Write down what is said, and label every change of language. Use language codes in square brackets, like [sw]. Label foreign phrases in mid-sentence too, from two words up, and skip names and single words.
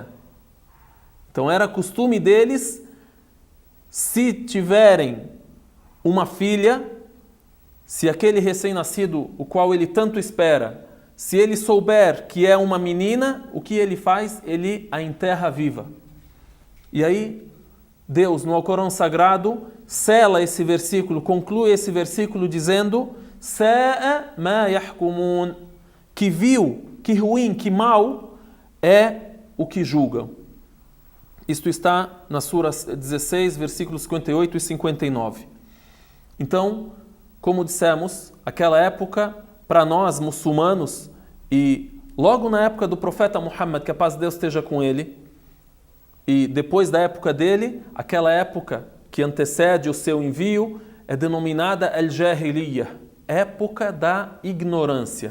[pt] Então era costume deles, se tiverem uma filha, se aquele recém-nascido, o qual ele tanto espera, se ele souber que é uma menina, o que ele faz? Ele a enterra viva. E aí, Deus, no Alcorão Sagrado, sela esse versículo, conclui esse versículo dizendo: [ar] ساء ما يحكمون, [pt] que vil, que ruim, que mal é o que julgam. Isto está na Sura 16, versículos 58 e 59. Então, como dissemos, aquela época, para nós muçulmanos, e logo na época do profeta Muhammad, que a paz de Deus esteja com ele, e depois da época dele, aquela época que antecede o seu envio, é denominada Al-Jahiliya, época da ignorância.